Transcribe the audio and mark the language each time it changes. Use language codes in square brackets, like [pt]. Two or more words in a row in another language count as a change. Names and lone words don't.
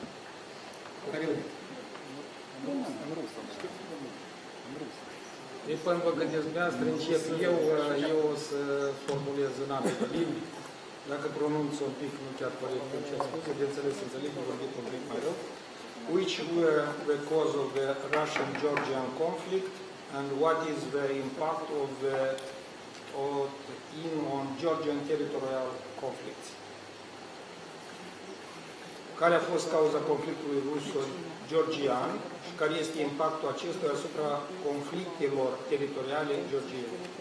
[ro] Deci până vă gândiți dumneavoastră, încep eu o să formulez în ambele limbi. Dacă pronunț un pic nu chiar corect, îmi cer scuze, de înțeles, înțeleg, vă vorbit un pic mai rău. [en] Which were the cause of the Russian-Georgian conflict and what is the impact of on Georgian territorial conflicts? [ro] Care a fost cauza conflictului ruso-georgian și care este impactul acestuia asupra conflictelor teritoriale georgiene?